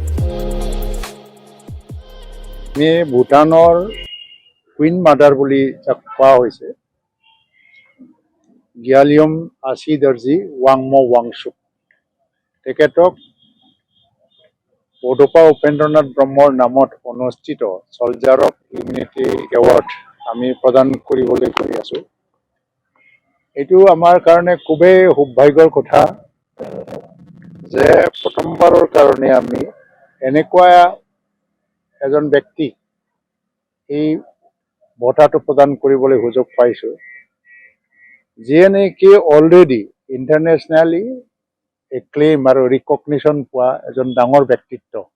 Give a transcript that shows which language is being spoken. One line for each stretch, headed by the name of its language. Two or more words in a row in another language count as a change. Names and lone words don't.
Assamese: ভূটানৰ
English: queen mother
Assamese: বুলি কোৱা হৈছে গিয়ালিয়ম আছি দৰ্জী ৱাংমো ৱাংচুক তেখেতক বড়'ফা উপেন্দ্ৰনাথ ব্ৰহ্মৰ নামত অনুষ্ঠিত চ'লজাৰ অফ ইউনিটি এৱাৰ্ড আমি প্ৰদান কৰিবলৈ কৰি আছো। এইটো আমাৰ কাৰণে খুবেই সৌভাগ্যৰ কথা যে প্ৰথমবাৰৰ কাৰণে আমি এনেকুৱা এজন ব্যক্তি এই বঁটাটো প্ৰদান কৰিবলৈ সুযোগ পাইছো যিয়ে নেকি অলৰেডি
English: internationally claim
Assamese: আৰু ৰিকগনিশ্যন পোৱা এজন ডাঙৰ ব্যক্তিত্ব।